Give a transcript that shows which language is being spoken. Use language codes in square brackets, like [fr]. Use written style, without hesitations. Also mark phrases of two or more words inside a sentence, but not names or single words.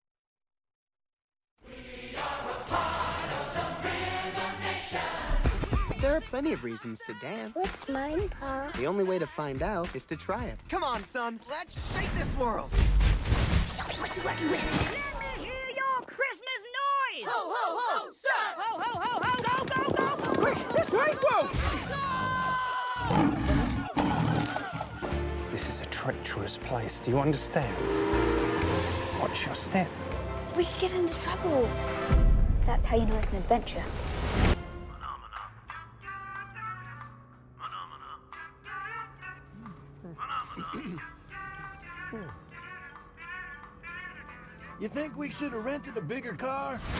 [en] We are a part of the Rhythm Nation. There are plenty of reasons to dance. What's mine, Pa? The only way to find out is to try it. Come on, son. Let's shake this world. Show me what you're working with. Let me hear your Christmas noise! Ho, ho, ho, sir! Ho, ho, ho, ho, go, go, go, go! Quick, this way! Whoa! This is a treacherous place. Do you understand? Watch your step. We could get into trouble. That's how you know it's an adventure. You think we should have rented a bigger car?